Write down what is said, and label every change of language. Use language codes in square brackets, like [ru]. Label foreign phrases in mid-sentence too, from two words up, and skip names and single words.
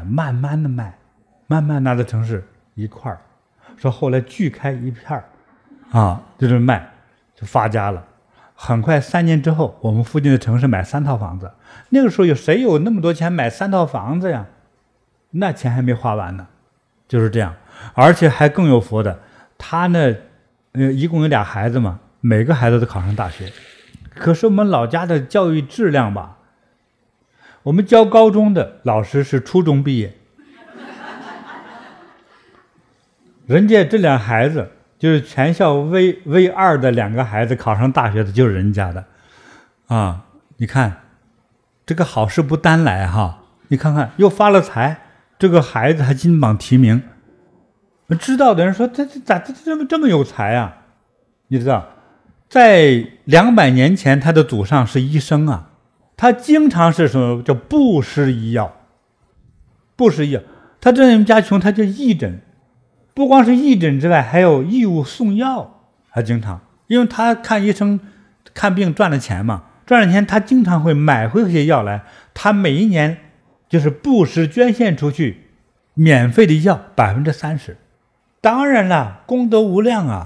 [zh] 慢慢的賣，慢慢拿到城市一塊兒，說後來鋸開一片兒，啊，就是賣，就發家了。很快3年之後，我們附近的城市買3套房子。那個時候誰有那麼多錢買3套房子呀？那錢還沒花完呢，就是這樣。而且還更有福的，他呢，一共有2孩子嘛，每個孩子都考上大學。可是我們老家的教育質量吧，我們教高中的老師是初中畢業，人家這2孩子就是全校唯2的2個孩子考上大學的，就是人家的，啊，你看這個好事不單來哈，你看看又發了財，這個孩子還金榜題名，知道的人說這咋這麼有才啊？你知道，在200年前他的祖上是醫生啊，他經常是什麼叫布施醫藥，布施醫藥，他这人家窮，他就義診，不光是義診之外，還有義務送藥，還經常，因為他看醫生看病賺了錢嘛，賺了錢他經常會買回這些藥來，他每一年就是布施捐獻出去免費的藥30%，當然了，功德無量啊。